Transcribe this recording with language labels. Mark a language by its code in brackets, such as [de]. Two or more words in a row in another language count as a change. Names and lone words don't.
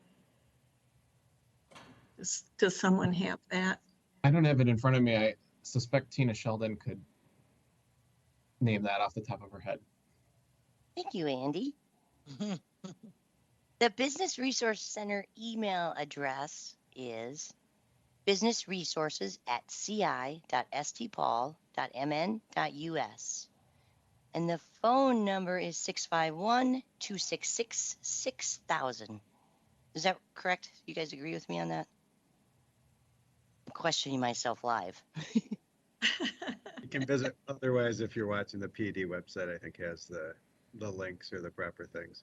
[en] Does someone have that? I don't have it in front of me. I suspect Tina Sheldon could name that off the top of her head. Thank you, Andy. The Business Resource Center email address is businessresources@ci.stpaul.mn.us. And the phone number is 651-266-6000. Is that correct? You guys agree with me on that? I'm questioning myself live. You can visit, otherwise, if you're watching the PD website, I think has the links or the proper things.